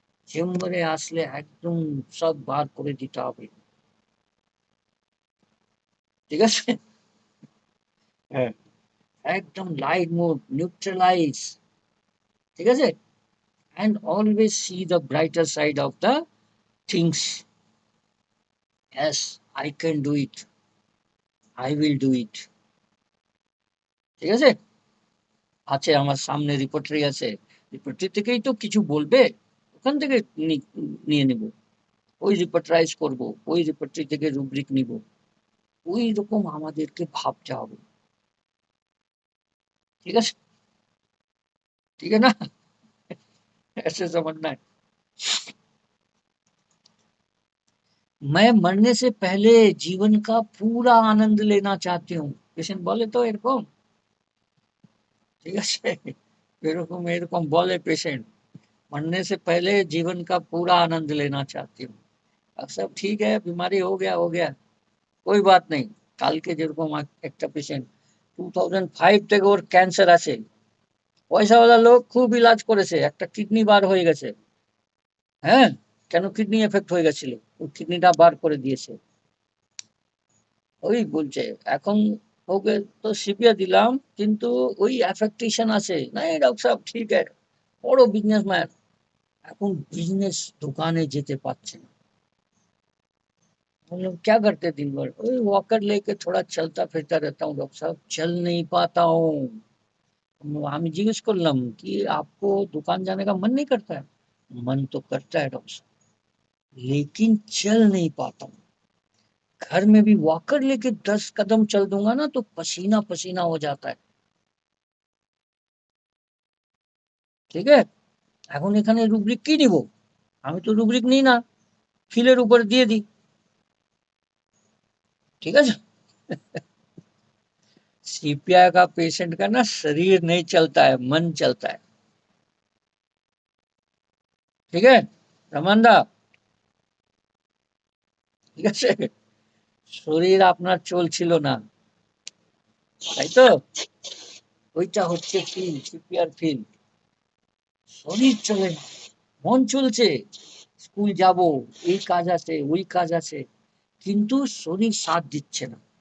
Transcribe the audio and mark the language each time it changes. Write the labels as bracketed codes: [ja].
[bn] চেম্বারে আসলে একদম সব বার করে দিতে হবে, ঠিক আছে। হ্যাঁ, একদম লাইট মোড, নিউট্রালাইজ, ঠিক আছে। [en] And always see the brighter side of the things. Yes, I can do it, I will do it, [bn] ঠিক আছে। আছে আমার সামনে রিপোর্টারি আছে, রিপোর্টারি থেকেই তো কিছু বলবে, ওখান থেকে নিয়ে নেব, ওই রিপোর্টারাইজ করব, ওই রিপোর্টারি থেকে রুব্রিক নিব। ওই রকম আমাদেরকে ভাবতে হবে, ঠিক আছে, ঠিক है ना। [hi] ऐसे समझना है। मैं मरने से पहले जीवन का पूरा आनंद लेना चाहती हूँ, पेशेंट बोले तो [bn] এরকম, ঠিক আছে। এরকম এরকম বলে [hi] पेशेंट, मरने से पहले जीवन का पूरा आनंद लेना चाहती हूँ। अब सब ठीक है, बीमारी हो गया, कोई बात नहीं। [bn] কালকে যেরকম একটা পেশেন্ট 2005 থেকে ওর ক্যান্সার আছে, পয়সাওয়ালা লোক খুব ইলাজ করেছে, একটা কিডনি বার হয়ে গেছে, হ্যাঁ, কেন কিডনি এফেক্ট হয়ে গেছিল, ওই কিডনিটা বার করে দিয়েছে। ওই বলছে এখন ওকে তো সিপিআর দিলাম, কিন্তু ওই অ্যাফেক্টেশন আছে, না ডক্টর সাহেব ঠিক আছে, বড় বিজনেসম্যান, এখন बिजनेस दुकाने যেতে পারছে না। [hi] बोले क्या करते दिन भर? वही वॉकर लेके थोड़ा चलता फिरता रहता हूँ डॉक्टर साहब, चल नहीं पाता हूँ। [bn] আমি জিজ্ঞেস করলাম [hi] कि आपको दुकान जाने का मन नहीं करता है? मन तो करता है डॉक्टर साहब, लेकिन चल नहीं पाता हूँ। घर में भी वॉकर लेके 10 कदम चल दूंगा ना तो पसीना पसीना हो जाता है। [bn] ঠিক আছে, এখন এখানে রুব্রিক কি নিব? আমি তো রুব্রিক নিই না, ফিলের উপর দিয়ে দিই। ঠিক আছে, [hi] सीपीआई का पेशेंट का ना शरीर नहीं चलता है, मन चलता है। ठीक है [bn] রমানদা, ঠিক আছে, শরীর আপনার চলছিল না, তাই তো? ওইটা হচ্ছে ফিল, সিপিআর ফিল। শরীর চলে না, মন চলছে, স্কুল যাব, এই কাজ আছে ওই কাজ আছে, কিন্তু শরীর সাথ দিচ্ছে না।